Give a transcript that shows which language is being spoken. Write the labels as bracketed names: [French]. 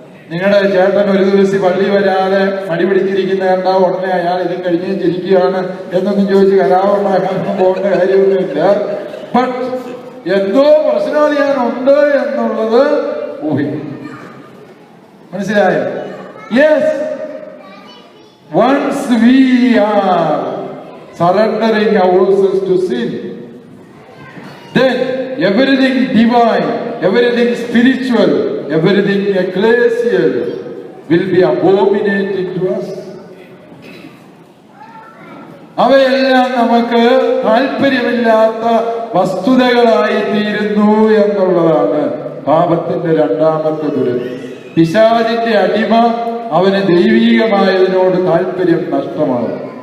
[Malayalam] നിങ്ങളുടെ ചേട്ടൻ ഒരു ദിവസം പള്ളി വരാതെ മടി പിടിച്ചിരിക്കുന്ന കണ്ടാ ഉടനെ അയാൾ ഇതും കഴിഞ്ഞ് ചിരിക്കുകയാണ് എന്നൊന്നും ചോദിച്ച് കലാപുണ്ടാക്കാനൊന്നും പോകേണ്ട കാര്യമൊന്നുമില്ല. ബട്ട് എന്തോ പ്രശ്നാധികാരമുണ്ട് എന്നുള്ളത് ഊഹിക്കും. മനസ്സിലായോ? [English] Yes, once we are surrendering ourselves to sin, then everything divine, everything spiritual, everything ecclesial will be abominating to us. [Malayalam] അവയെല്ലാം നമുക്ക് താല്പര്യമില്ലാത്ത വസ്തുതകളായി തീരുന്നു എന്നുള്ളതാണ് പാപത്തിന്റെ രണ്ടാമത്തെ ദുരന്തം. പിശാചിന്റെ അടിമ അവന് ദൈവീകമായതിനോട് താല്പര്യം നഷ്ടമാകും.